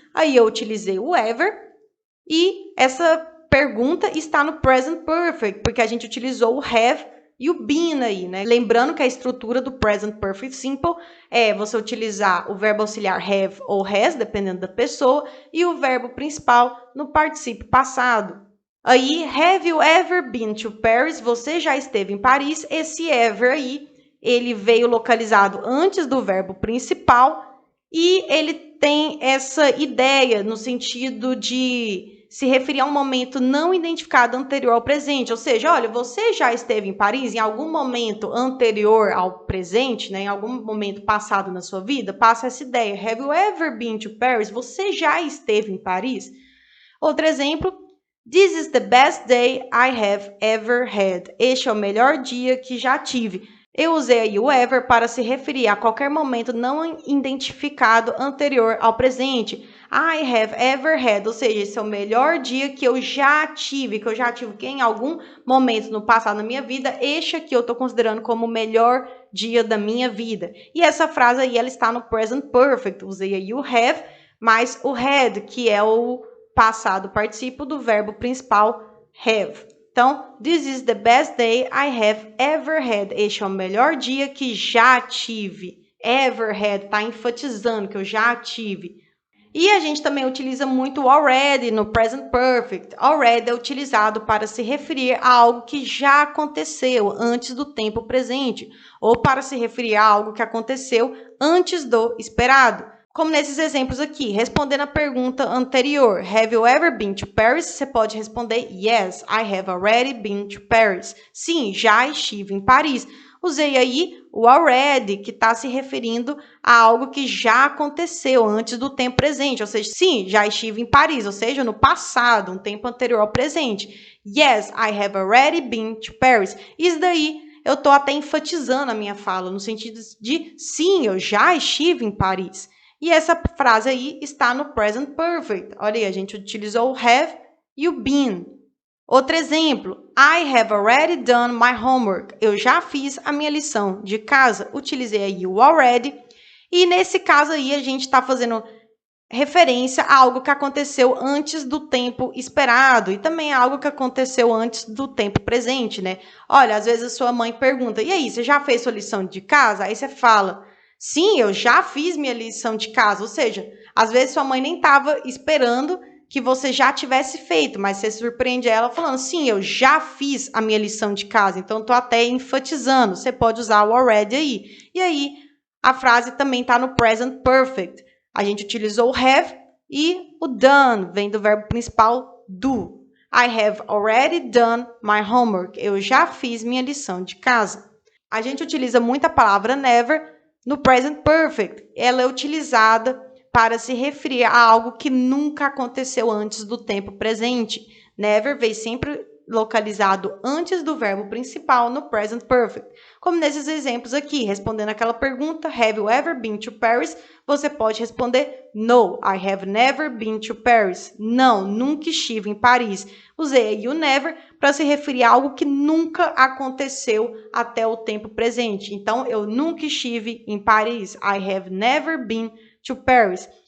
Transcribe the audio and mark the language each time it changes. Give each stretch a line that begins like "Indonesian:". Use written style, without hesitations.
Portuguese: Aí eu utilizei o ever e essa pergunta está no present perfect, porque a gente utilizou o have e o been aí, né? Lembrando que a estrutura do present perfect simple é você utilizar o verbo auxiliar have ou has, dependendo da pessoa, e o verbo principal no particípio passado.
English: Aí, have you ever been to Paris?
Portuguese: Você já esteve em Paris? Esse ever aí, ele veio localizado antes do verbo principal e ele tem essa ideia no sentido de se referir a um momento não identificado anterior ao presente, ou seja, olha, você já esteve em Paris em algum momento anterior ao presente, né, em algum momento passado na sua vida, passa essa ideia,
English: have you ever been to Paris?
Portuguese: Você já esteve em Paris? Outro exemplo,
English: this is the best day I have ever had.
Portuguese: Este é o melhor dia que já tive. Eu usei aí o ever para se referir a qualquer momento não identificado anterior ao presente.
English: I have ever had,
Portuguese: ou seja, esse é o melhor dia que eu já tive, que em algum momento no passado na minha vida, este aqui eu estou considerando como o melhor dia da minha vida. E essa frase aí, ela está no present perfect. Usei aí o have, mas o had, que é o passado particípio do verbo principal have. Então,
English: this is the best day I have ever had.
Portuguese: Este é o melhor dia que já tive. Ever had, está enfatizando que eu já tive. E a gente também utiliza muito o already no present perfect. Already é utilizado para se referir a algo que já aconteceu antes do tempo presente, ou para se referir a algo que aconteceu antes do esperado. Como nesses exemplos aqui, respondendo a pergunta anterior,
English: have you ever been to Paris?
Portuguese: Você pode responder,
English: yes, I have already been to Paris.
Portuguese: Sim, já estive em Paris. Usei aí o already, que está se referindo a algo que já aconteceu antes do tempo presente. Ou seja, sim, já estive em Paris, ou seja, no passado, um tempo anterior ao presente.
English: Yes, I have already been to Paris.
Portuguese: Isso daí eu estou até enfatizando a minha fala, no sentido de sim, eu já estive em Paris. E essa frase aí está no present perfect. Olha aí, a gente utilizou o have e o been. Outro exemplo,
English: I have already done my homework.
Portuguese: Eu já fiz a minha lição de casa. Utilizei aí o already. E nesse caso aí, a gente está fazendo referência a algo que aconteceu antes do tempo esperado. E também a algo que aconteceu antes do tempo presente, né? Olha, às vezes a sua mãe pergunta, e aí, você já fez sua lição de casa? Aí você fala, sim, eu já fiz minha lição de casa. Ou seja, às vezes sua mãe nem estava esperando que você já tivesse feito, mas você surpreende ela falando, sim, eu já fiz a minha lição de casa. Então, estou até enfatizando. Você pode usar o already aí. E aí, a frase também está no present perfect. A gente utilizou o have e o done, vem do verbo principal do.
English: I have already done my homework.
Portuguese: Eu já fiz minha lição de casa. A gente utiliza muito a palavra never no present perfect. Ela é utilizada para se referir a algo que nunca aconteceu antes do tempo presente. Never vem sempre localizado antes do verbo principal no present perfect. Como nesses exemplos aqui, respondendo aquela pergunta,
English: have you ever been to Paris?
Portuguese: Você pode responder,
English: no, I have never been to Paris.
Portuguese: Não, nunca estive em Paris. Usei aí o never para se referir a algo que nunca aconteceu até o tempo presente. Então, eu nunca estive em Paris.
English: I have never been to Paris.